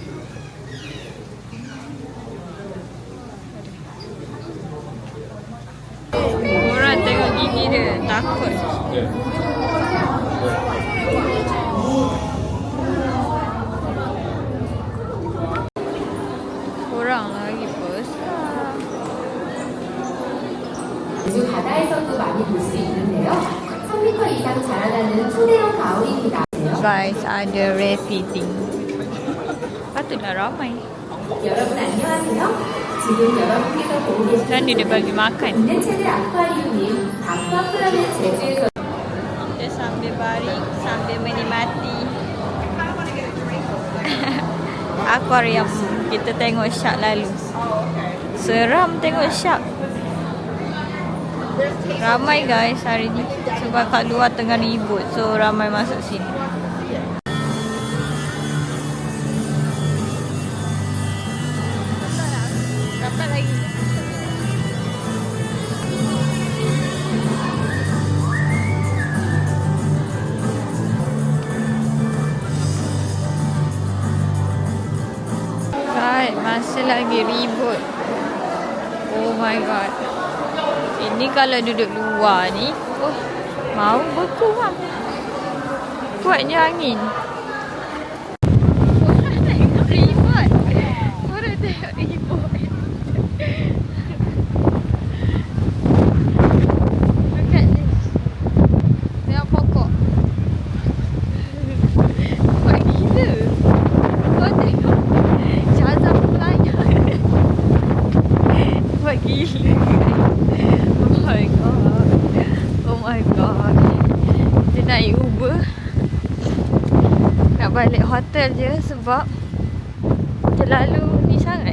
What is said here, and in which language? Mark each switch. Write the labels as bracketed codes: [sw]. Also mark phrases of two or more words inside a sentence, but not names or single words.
[ms] Orang tengok gigi dia, takut. Orang lagi besar. [ko] 요즘 바다에서도 많이 볼 수 있는데요. 3m 이상 자라나는 초대형 가오리입니다. [ms] Guys, ada rare feeding. Patutlah ramai. [ko] 여러분 안녕하세요. 지금 여러분께서 보고 계신 [ms] Sana dia bagi makan. [ko] 있는 채널 아쿠아리움인 아쿠아프라는 제주에서 [ms] Dia sambil baring, sambil menikmati aquarium. Kita tengok shark lalu. Seram tengok shark. Ramai guys hari ni. Sebab kat luar tengah ribut. So ramai masuk sini. Dapat lagi. Guys, masih lagi ribut. [en] Oh my god. [ms] Ini kalau duduk luar ni, mau berkurang. Kuatnya angin. Orang tengok ribut. Orang tengok ribut. [en] Look at this. [ms] Tengok pokok. Kuat gila. Kau tengok. Syazah pelanyak. Kuat gila. [en] Oh my god. Oh my god. [ms] Kita naik Uber. Nak balik hotel je sebab terlalu ni sangat.